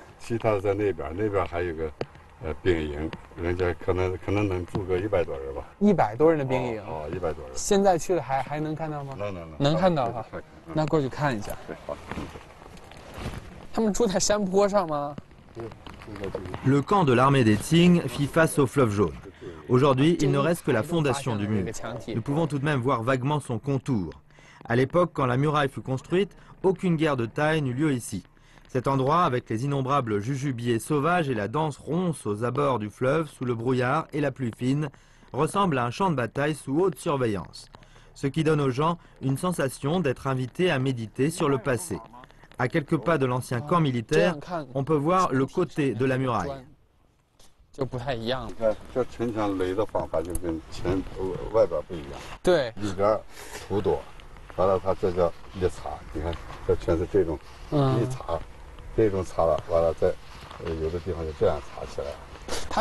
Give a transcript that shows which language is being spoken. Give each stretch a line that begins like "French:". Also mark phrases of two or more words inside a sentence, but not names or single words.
Chinese: 其他的在那边还有个兵营，人家可能能住个100多人吧。 100多人的兵营。哦，100多人。现在去了还能看到吗？能看到哈。那过去看一下。对，好。他们住在山坡上吗？
French: Le camp de l'armée des Qing fit face au fleuve jaune. Aujourd'hui, il ne reste que la fondation du mur. Nous pouvons tout de même voir vaguement son contour. À l'époque, quand la muraille fut construite, aucune guerre de taille n'eut lieu ici. Cet endroit, avec les innombrables jujubiers sauvages et la danse ronce aux abords du fleuve, sous le brouillard et la pluie fine, ressemble à un champ de bataille sous haute surveillance. Ce qui donne aux gens une sensation d'être invités à méditer sur le passé. À quelques pas de l'ancien camp militaire, on peut voir le côté de la muraille.
Chinese: 就不太一样。你看这城墙垒的方法就跟外边不一样。对，里边土多，完了它这叫一擦，你看这全是这种一擦，这种擦了，完了再有的地方就这样擦起来。